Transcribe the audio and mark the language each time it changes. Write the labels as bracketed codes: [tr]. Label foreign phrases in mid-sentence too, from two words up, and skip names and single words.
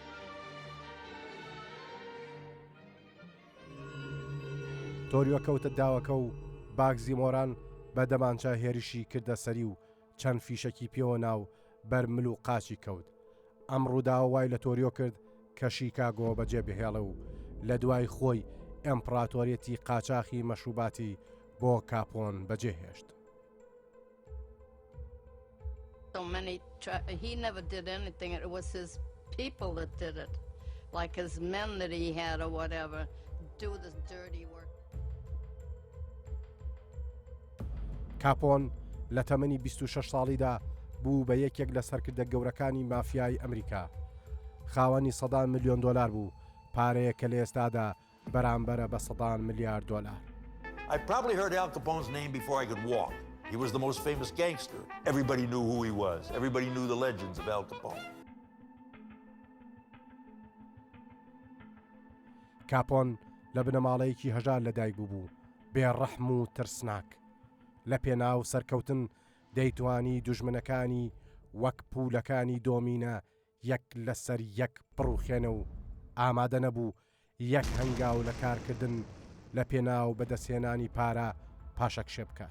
[ckb] تۆریۆ کەوتە داوەکە و باگزی مۆران بە دەمانچە هێرشی کردە سەری و چەند فیشەکی پێوە ناو بەرمل و قاچی کەوت. ئەم ڕووداوە وای لە تۆریۆ کرد کە شیکاگۆ بەجێ بهێڵە و لە دوای خۆی ئەمپراتۆریەتی قاچاقی مەشروباتی بۆ کاپۆن بەجێهێشت. [en] So many, he never did anything. It was his people that did it, like his men that he had or whatever, do this dirty work. [ckb] کاپۆن لە تەمەنی 26 ساڵیدا بوو بە یەکێک لە سەرکردە گەورەکانی مافیای ئەمریکا. خاوەنی $100 ملیۆن بوو، پارەیە کە لە ئێستادا بەرامبەرە بە $100 ملیارد. [en] I probably heard Al Capone's name before I could walk. He was the most famous gangster. Everybody knew who he was. Everybody knew the legends of Al Capone. [ckb] کاپۆن لە بنەماڵەیەکی هەژار لەدایک بوو، بێڕەحم و ترسناک. لە پێناو سەرکەوتن دەیتوانی دوژمنەکانی وەک پولەکانی دۆمینە یەک لەسەر یەک بڕوخێنە و ئامادە نەبوو یەک هەنگاو لە کارکردن لە پێناو بەدەستهێنانی پارە پاشەکشێ بکات.